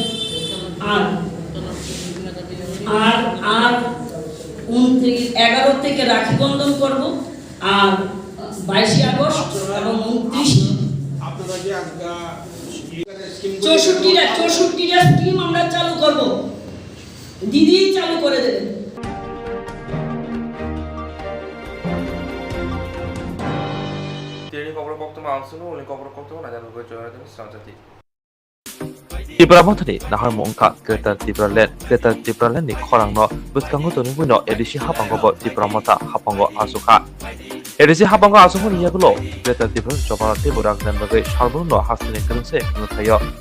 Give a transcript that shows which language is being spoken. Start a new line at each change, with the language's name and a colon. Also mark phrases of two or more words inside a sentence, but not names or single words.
Bangla: আর 11 থেকে রাখি বন্ধন করব, আর 22 আগস্ট এবং 29 64টা স্কিম আমরা চালু করব। দিদি চালু করে দেবেন।
Kok Borok: Tipra mothani nahar mongka Greater Tipraland ni khorangno buskango tonungbuino edisi hapango bo Tipra mota hapango asuka edisi hapango asuko niyagulo Greater Tipraland jobarate boraknan bagai sarbono hasini kanse nuthayo